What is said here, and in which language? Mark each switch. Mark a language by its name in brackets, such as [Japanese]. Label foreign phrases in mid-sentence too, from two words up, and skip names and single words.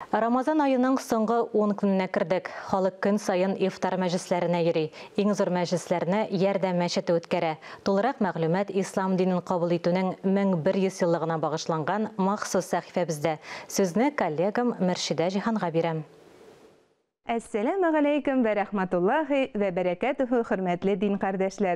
[Kazakh] Рамазан айының соңғы 10 күніне кірдік. [Tatar] Халық күн сайын ифтар мәжлисләренә йөри. Иң зур мәжлисләрне ярдәм мәчете үткәрә. Тулырак мәгълүмат ислам динен кабул итүнең 1100 еллыгына багышланган махсус сәхифәбездә. Сүзне коллегам Мөршидә Җиһанга бирәм. [Arabic] السلام عليكم ورحمة الله وبركاته, [Tatar] хөрмәтле дин кардәшләр.